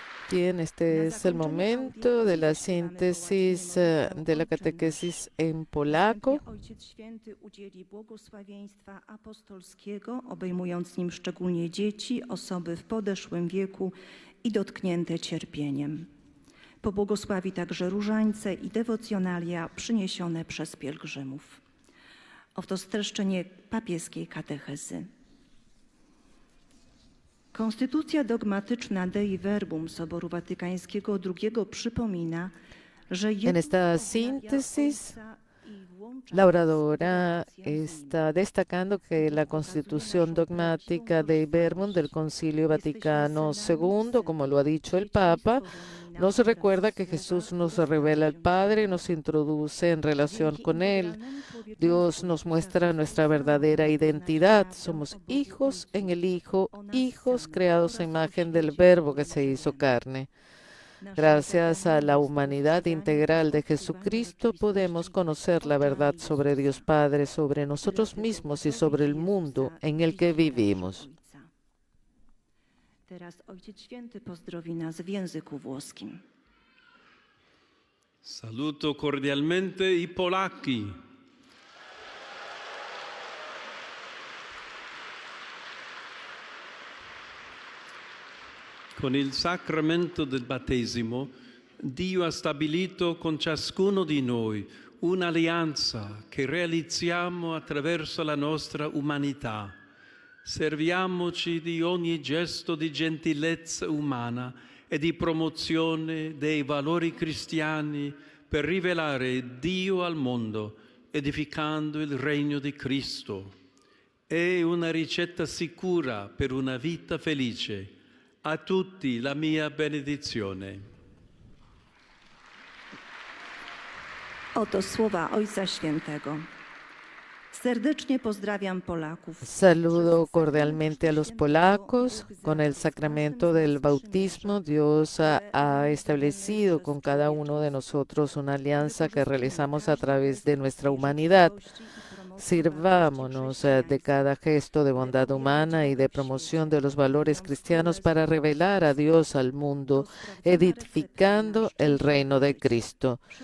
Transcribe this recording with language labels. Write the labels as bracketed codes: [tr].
[es] Bien, este es el momento de la síntesis de la catequesis en polaco. [pl] Ojciec Święty udzieli błogosławieństwa apostolskiego, obejmując nim szczególnie dzieci, osoby w podeszłym wieku i dotknięte cierpieniem. Pobłogosławi także różańce i dewocjonalia przyniesione przez pielgrzymów. Oto streszczenie papieskiej katechezy. Konstytucja dogmatyczna Dei Verbum Soboru Watykańskiego II przypomina, że [es] En esta síntesis, la oradora está destacando que la constitución dogmática Dei Verbum del Concilio Vaticano II, como lo ha dicho el Papa, nos recuerda que Jesús nos revela al Padre, nos introduce en relación con Él. Dios nos muestra nuestra verdadera identidad. Somos hijos en el Hijo, hijos creados a imagen del Verbo que se hizo carne. Gracias a la humanidad integral de Jesucristo podemos conocer la verdad sobre Dios Padre, sobre nosotros mismos y sobre el mundo en el que vivimos. [pl] Teraz Ojciec Święty pozdrowi nas w języku włoskim. [it] Saluto cordialmente i polacchi. Con il sacramento del battesimo, Dio ha stabilito con ciascuno di noi un'alleanza che realizziamo attraverso la nostra umanità. Serviamoci di ogni gesto di gentilezza umana e di promozione dei valori cristiani per rivelare Dio al mondo, edificando il regno di Cristo. È una ricetta sicura per una vita felice. A tutti la mia benedizione. [pl] Oto słowa Ojca Świętego. Serdecznie pozdrawiam Polaków. [es] Saludo cordialmente a los polacos. Con el sacramento del bautismo, Dios ha establecido con cada uno de nosotros una alianza que realizamos a través de nuestra humanidad. Sirvámonos de cada gesto de bondad humana y de promoción de los valores cristianos para revelar a Dios al mundo, edificando el reino de Cristo.